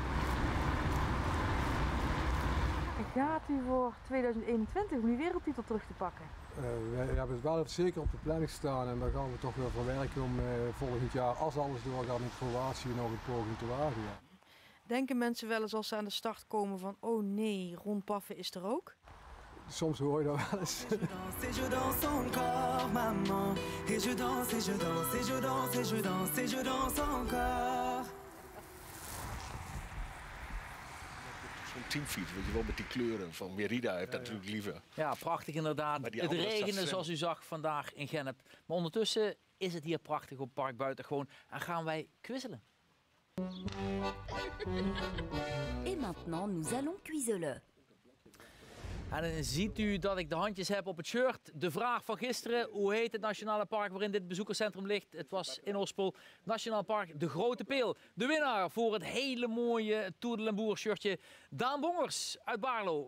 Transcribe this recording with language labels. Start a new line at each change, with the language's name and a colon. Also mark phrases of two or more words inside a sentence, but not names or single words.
Dutch: Gaat u voor 2021 om die wereldtitel terug te pakken? We hebben het wel zeker op de planning staan en daar gaan we toch wel voor werken om volgend jaar, als alles doorgaat in Kroatië, nog een poging te wagen. Ja. Denken mensen wel eens als ze aan de start komen van, oh nee, Ron Baffen is er ook? Soms hoor je dat wel eens.
French: Et je danse encore, maman. Et je danse, et je danse, et je danse, et je danse, et je danse encore.
Dutch: Zo'n teamfiets, weet je wel, met die kleuren van Merida heeft dat natuurlijk liever. Ja, prachtig inderdaad. Het regende zoals u zag vandaag in Gennep. Maar ondertussen is het hier prachtig op Park Buitengewoon en gaan wij quizzelen.
French: Et maintenant, nous allons cuiselen.
Dutch: En dan ziet u dat ik de handjes heb op het shirt. De vraag van gisteren, hoe heet het nationale park waarin dit bezoekerscentrum ligt? Het was in Ospel, Nationaal Park De Grote Peel. De winnaar voor het hele mooie Tour de Limbourg shirtje, Daan Bongers uit Baarlo.